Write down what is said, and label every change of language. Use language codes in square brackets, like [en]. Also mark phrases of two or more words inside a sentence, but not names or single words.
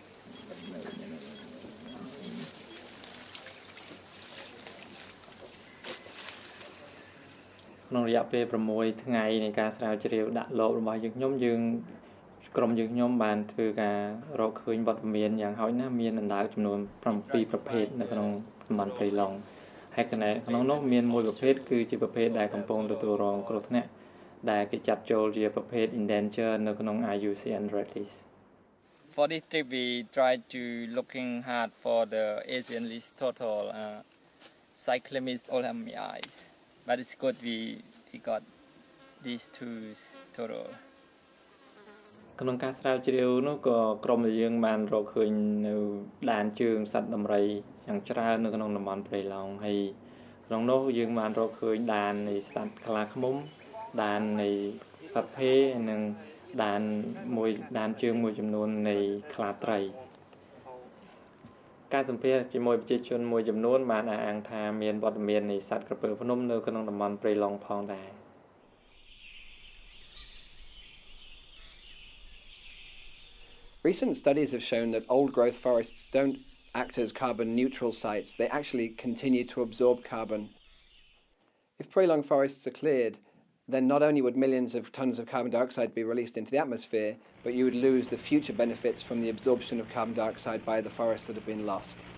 [km] ក្នុងរយៈពេល6ថ្ងៃនៃការស្រាវជ្រាវដាក់លបរបស់យើងខ្ញុំក្រុមយើងខ្ញុំបានធ្វើការរកឃើញវត្តមានយ៉ាងហោចណាស់មានអណ្ដើកចំនួន7ប្រភេទនៅក្នុងតំបន់ព្រៃឡង់ហើយក្នុងនោះមានមួយប្រភេទគឺជាប្រភេទដែលកំពុងទទួលរងគ្រោះថ្នាក់ដែលគេចាត់ចូលជាប្រភេទ endangered នៅក្នុង IUCN Red List. [en] For this trip we try to looking hard for the Asian list total cyclamis olhamii, but it's good we got these two total. [km] ក្នុងការស្រាវជ្រាវនោះក៏ក្រុមយើងបានរកឃើញនៅដែនជើងសត្វដំរីយ៉ាងច្រើននៅក្នុងតំបន់ព្រៃឡង់ហើយក្នុងនោះយើងបានរកឃើញដែននៃសត្វខ្លាឃ្មុំដែននៃសត្វភេនិងដែនជើងមួយចំនួននៃខ្លាត្រីការសម្ភាសជាមួយប្រជាជនមួយចំនួនបានអះអាងថាមានវត្តមាននៃសត្វក្រពើភ្នំនៅក្នុងតំបន់ព្រៃឡង់ផងដែរ [en] Recent studies have shown that old-growth forests don't act as carbon-neutral sites. They actually continue to absorb carbon. If prolonged forests are cleared, then not only would millions of tons of carbon dioxide be released into the atmosphere, but you would lose the future benefits from the absorption of carbon dioxide by the forests that have been lost.